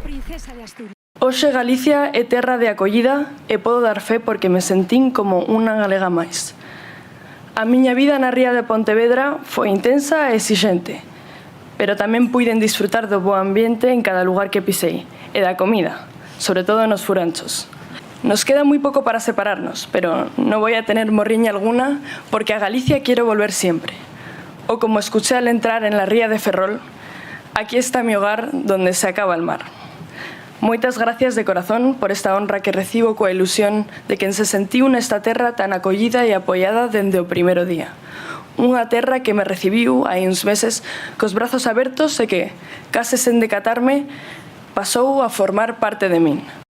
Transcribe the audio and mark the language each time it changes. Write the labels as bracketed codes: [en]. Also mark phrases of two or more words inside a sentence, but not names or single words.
[gl] Hoxe Galicia é terra de acollida e podo dar fe porque me sentín como unha galega máis. A miña vida na ría de Pontevedra foi intensa e exixente, pero tamén puiden disfrutar do bo ambiente en cada lugar que pisei, e da comida, sobre todo nos furanchos. Nos queda moi pouco para separarnos, [es] pero non voy a tener morriña alguna porque a Galicia quiero volver siempre. O como escuché al entrar en la ría de Ferrol, aquí está mi hogar donde se acaba el mar. [gl] Moitas gracias de corazón por esta honra que recibo coa ilusión de quen se sentiu nesta terra tan acollida e apoiada dende o primeiro día. Unha terra que me recibiu hai uns meses cos brazos abertos e que, case sen decatarme, pasou a formar parte de min.